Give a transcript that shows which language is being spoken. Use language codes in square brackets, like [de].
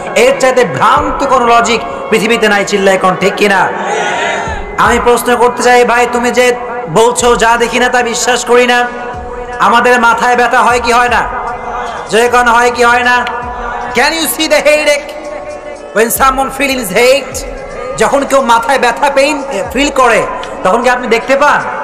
[bn] এর চাইতে ভ্রান্ত কোন লজিক পৃথিবীতে নাই, চিল্লায় কোন ঠিক কিনা? আমি প্রশ্ন করতে চাই ভাই, তুমি যে বলছো যা দেখি না তা বিশ্বাস করি না, আমাদের মাথায় ব্যথা হয় কি হয় না? যখন হয় কি হয় না? [en] Can you see the headache when someone feels hate? [bn] যখন কেউ মাথায় ব্যথা পেইন ফিল করে তখন কি আপনি দেখতে পান?